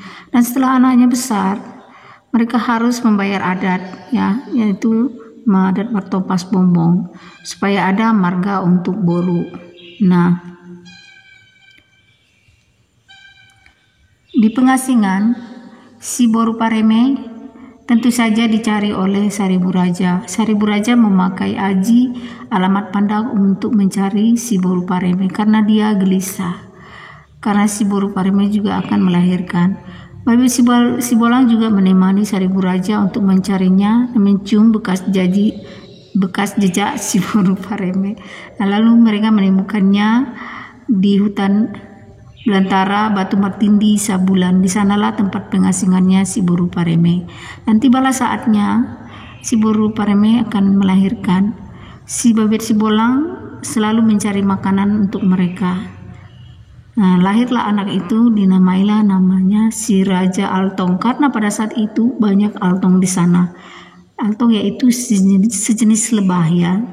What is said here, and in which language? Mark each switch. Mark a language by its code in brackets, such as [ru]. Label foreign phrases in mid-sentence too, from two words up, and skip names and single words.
[id] Dan setelah anaknya besar, mereka harus membayar adat ya, yaitu adat Martopas Bombong, supaya ada marga untuk boru. Nah, di pengasingan si boru Pareme tentu saja dicari oleh Saribu Raja. Saribu Raja memakai aji alamat pandang untuk mencari si boru Pareme karena dia gelisah, karena si boru Pareme juga akan melahirkan. Babit si Bolang juga menemani Saribu Raja untuk mencarinya dan mencium bekas jejak si boru Pareme. Nah, lalu mereka menemukannya di hutan belantara Batu Martindi Sabulan. Di sanalah tempat pengasingannya si boru Pareme. Dan tibalah saatnya si boru Pareme akan melahirkan. Si Babit si Bolang selalu mencari makanan untuk mereka. Nah, lahirlah anak itu, dinamailah namanya si Raja Altong karena pada saat itu banyak altong di sana. Altong yaitu sejenis lebah ya.